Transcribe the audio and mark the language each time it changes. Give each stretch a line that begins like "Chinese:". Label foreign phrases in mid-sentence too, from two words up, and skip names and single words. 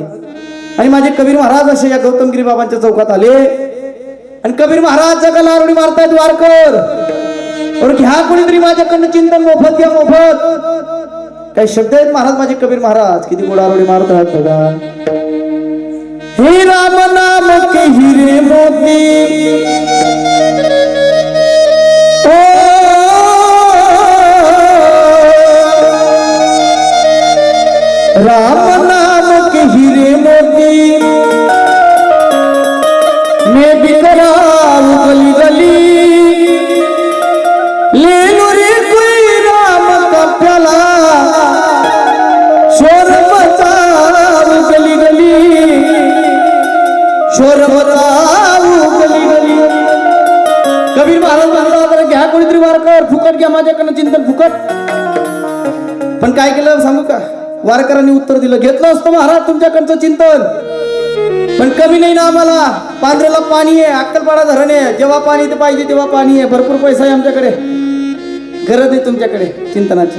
Marathi: आणि माझे कबीर महाराज असे या गौतमगिरी बाबांच्या चौकात आले आणि कबीर महाराज जगाला आरोडी मारतायत. वारकर और घ्या कोणीतरी माझ्याकडनं चिंतन मोफत, घ्या मोफत. काही शब्द आहेत महाराज माझे कबीर महाराज, किती गोड आरोडी मारतात बघा.
Hindi: हे राम नाम के हिरे मोती राम नाम के हीरे मोती मैं बिखराऊं गली गली, ले लो रे कोई राम का प्याला, शोर मचाऊं गली गली, शोर मचाऊं गली गली.
Marathi: कबीर महाराज म्हणला घ्या कोणीतरी वारकर, फुकट घ्या माझ्याकडनं चिंतन फुकट. पण काय केलं सांगू का? वारकरांनी उत्तर दिलं, घेतलं असतं महाराज तुमच्याकडचं चिंतन, पण कमी नाही ना आम्हाला. पांढऱ्याला पाणी आहे, अक्कलपाडा धरण आहे, जेव्हा पाणी ते पाहिजे तेव्हा पाणी आहे, भरपूर पैसा आहे आमच्याकडे, गरज आहे तुमच्याकडे चिंतनाची.